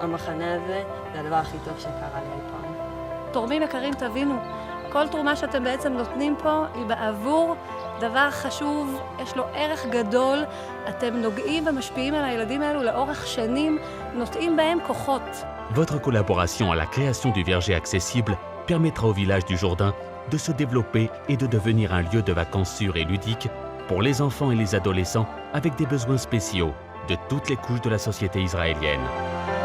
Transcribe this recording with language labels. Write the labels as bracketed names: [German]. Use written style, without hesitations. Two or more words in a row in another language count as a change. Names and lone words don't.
[Hebrew] המחנה הזה זה הדבר הכי טוב שקרה לי אי פעם. תורמים יקרים, תבינו, כל תרומה שאתם בעצם נותנים פה היא בעבור דבר חשוב, יש לו ערך גדול, אתם נוגעים ומשפיעים על הילדים האלו לאורך שנים, נוטעים בהם כוחות. [French] Votre collaboration à la création du verger accessible permettra au village du Jourdain de se développer et de devenir un lieu de vacances sûr et ludique pour les enfants et les adolescents avec des besoins spéciaux de toutes les couches de la société israélienne.